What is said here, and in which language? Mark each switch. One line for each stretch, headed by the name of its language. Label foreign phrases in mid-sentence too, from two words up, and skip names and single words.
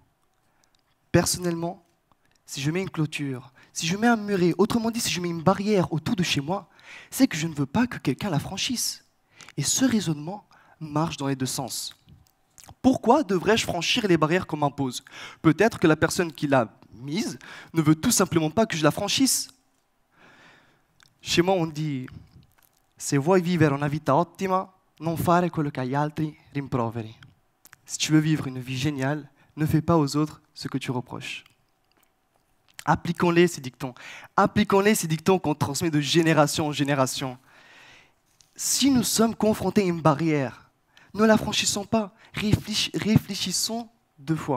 French: Personnellement, si je mets une clôture, si je mets un muret, autrement dit, si je mets une barrière autour de chez moi, c'est que je ne veux pas que quelqu'un la franchisse. Et ce raisonnement marche dans les deux sens. Pourquoi devrais-je franchir les barrières qu'on m'impose? Peut-être que la personne qui l'a mise ne veut tout simplement pas que je la franchisse. Chez moi, on dit «
Italian: Se vuoi vivere una vita ottima, non fare quello che agli altri rimproveri ».
French: Si tu veux vivre une vie géniale, ne fais pas aux autres ce que tu reproches. Appliquons-les, ces dictons. Appliquons-les, ces dictons qu'on transmet de génération en génération. Si nous sommes confrontés à une barrière, ne la franchissons pas. Réfléchissons 2 fois.